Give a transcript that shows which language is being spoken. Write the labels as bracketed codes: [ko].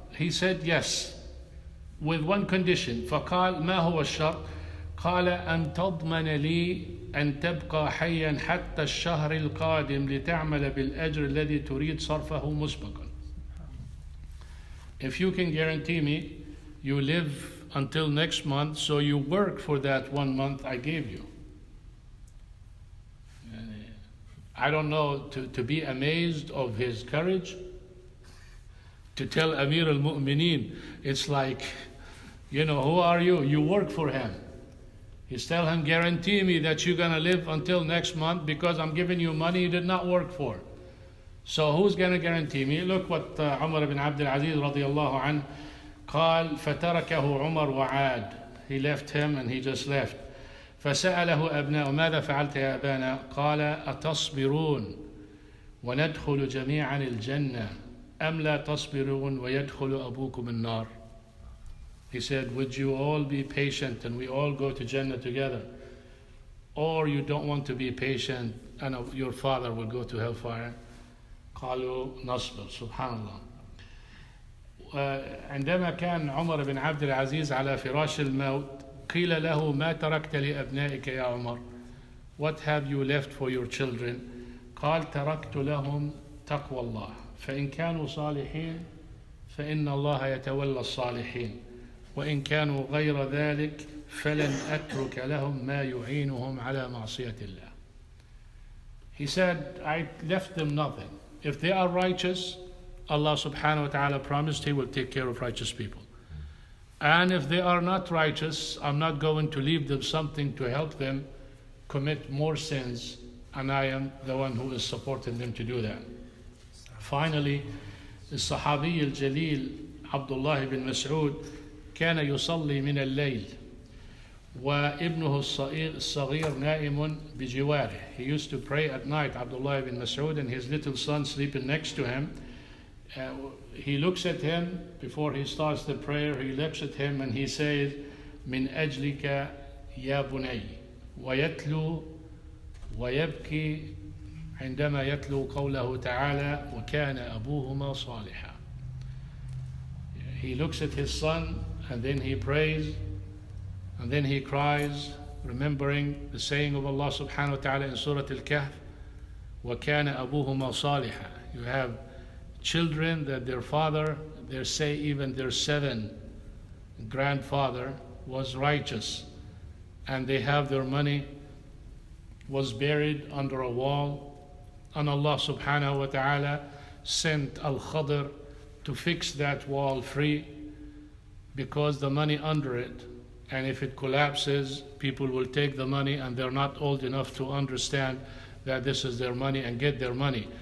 [en] He said yes with one condition. [ar] فقال ما هو الشرط؟ قال أن تضمن لي أن تبقى حيا حتى الشهر القادم لتعمل بالأجر الذي تريد صرفه مسبقا. [en] If you can guarantee me you live until next month, so you work for that 1 month I gave you. I don't know, to be amazed of his courage, to tell Amir al-Mu'mineen, it's like, who are you? You work for him. He's telling him, guarantee me that you're going to live until next month because I'm giving you money you did not work for. So who's going to guarantee me? Look what Umar ibn Abdul Aziz radiyallahu anhu [ar] قال فتركه عمر وعاد. [en] He left him and he just left. [ar] فسأله أبناءه ماذا فعلت يا أبانا؟ قال أتصبرون وندخل جميعا الجنة أم لا تصبرون ويدخل أبوكم النار. [en] He said, would you all be patient and we all go to Jannah together? Or you don't want to be patient and your father will go to hellfire? [ar] قالوا نصبر. سبحان الله. عندما كان عمر بن عبد العزيز على فراش الموت قيل له ما تركت لأبنائك يا عمر? [en] What have you left for your children? [ar] قال تركت لهم تقوى الله فإن كانوا صالحين فإن الله يتولى الصالحين وإن كانوا غير ذلك فلن أترك لهم ما يعينهم على معصية الله. [en] He said, I left them nothing. If they are righteous, Allah subhanahu wa ta'ala promised He will take care of righteous people. And if they are not righteous, I'm not going to leave them something to help them commit more sins, and I am the one who is supporting them to do that. [ar] Finally, the Sahabi al-Jalil Abdullah ibn Mas'ud كان يصلي من الليل وابنه الصغير نائم بجواره. [en] He used to pray at night, Abdullah ibn Mas'ud, and his little son sleeping next to him. He looks at him before he starts the prayer. He looks at him and he says, [ar] من أجلك يا بني ويتلو ويبكي عندما يتلو قوله تعالى وكان أبوهما صالحا. [en] He looks at his son and then he prays and then he cries, remembering the saying of Allah subhanahu wa ta'ala in Surah Al-Kahf, [ar] وَكَانَ أَبُوهُمَا صَالِحًا. [en] You have children that their father, they say even their 7th grandfather was righteous, and they have their money was buried under a wall, and Allah subhanahu wa ta'ala sent Al-Khadr to fix that wall free because the money under it, and if it collapses, people will take the money and they're not old enough to understand that this is their money and get their money.